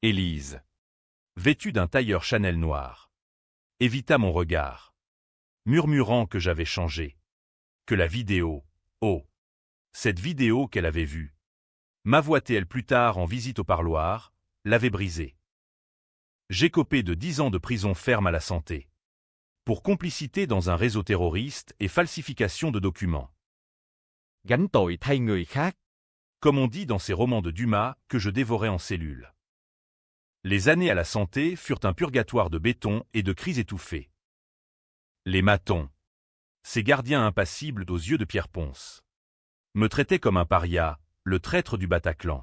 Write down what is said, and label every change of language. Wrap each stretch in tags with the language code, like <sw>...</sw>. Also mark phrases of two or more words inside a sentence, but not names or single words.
<fr>Élise, vêtue d'un tailleur Chanel noir, évita mon regard, murmurant que j'avais changé, que la vidéo, oh, cette vidéo qu'elle avait vue, m'avoit-elle plus tard en visite au parloir, l'avait brisée. J'écopais de 10 ans de prison ferme à la santé, pour complicité dans un réseau terroriste et falsification de documents.</fr> <vi>Gánh tội thay người khác.</vi> <fr>Comme on dit dans ces romans de Dumas que je dévorais en cellule. Les années à la santé furent un purgatoire de béton et de cris étouffés. Les matons, ces gardiens impassibles aux yeux de Pierre Ponce, me traitaient comme un paria, le traître du Bataclan.</fr>